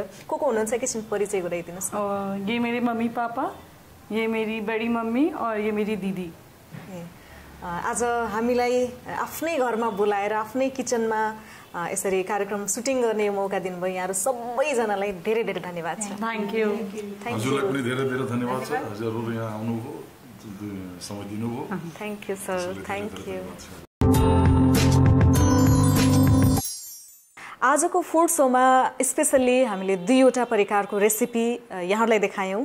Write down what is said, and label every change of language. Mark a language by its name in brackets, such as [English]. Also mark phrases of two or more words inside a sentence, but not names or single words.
[Nepali] को हुनुहुन्छ एकैछिन परिचय गराइदिनुहोस्। [Hindi] ये मेरे मम्मी पापा, ये मेरी बड़ी मम्मी और ये मेरी दीदी। [Nepali] आज हामीलाई आफ्नै घरमा बोलाएर आफ्नै किचनमा यसरी कार्यक्रम सुटिङ गर्ने मौका दिनुभयो। यहाँहरू सबैजनालाई धेरै धेरै धन्यवाद छ। [English] thank you. [Nepali] हजुरलाई पनि धेरै धेरै धन्यवाद छ, हजुरहरू यहाँ आउनुभयो, समय दिनुभयो। [English] thank you sir, thank you. [Nepali] आजको फुड सोमा स्पेसल्ली हामीले दुईवटा परिकारको रेसिपी यहाँहरूलाई देखायौँ।